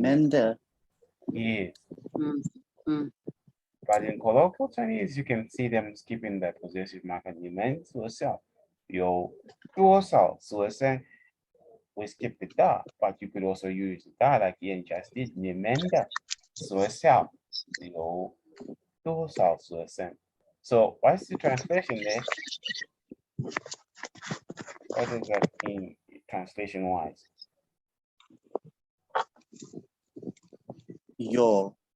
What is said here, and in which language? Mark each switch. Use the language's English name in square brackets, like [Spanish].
[Chinese] 们的. [English] Yes. Mm. But in colloquial Chinese, you can see them skipping the possessive marker. [Chinese] 你们学校有多少学生? [English] We skip the da, but you could also use da like Ian just did. [Chinese] 你们的学校有多少学生? [English] So what's the translation there? What does that mean translation wise? Your.